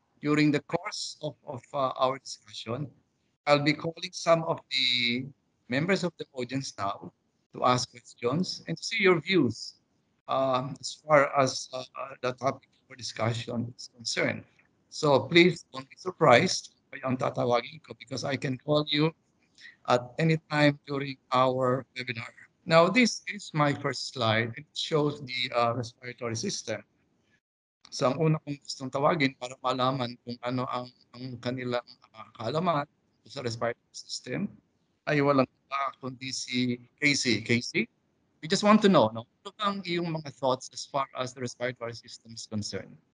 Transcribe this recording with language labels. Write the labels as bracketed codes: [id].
[en] During the course of our discussion, I'll be calling some of the members of the audience now to ask questions and to see your views as far as the topic for discussion is concerned. So please don't be surprised by [tl] ang tatawagin ko [en] because I can call you at any time during our webinar. Now, this is my first slide. It shows the respiratory system. [tl] So, ang una kong gustong tawagin para malaman kung ano ang kanilang kaalaman sa respiratory system ay walang iba kundi si Casey. [en] Casey, we just want to know, no? [tl] Ano bang iyong mga [en] thoughts as far as the respiratory system is concerned?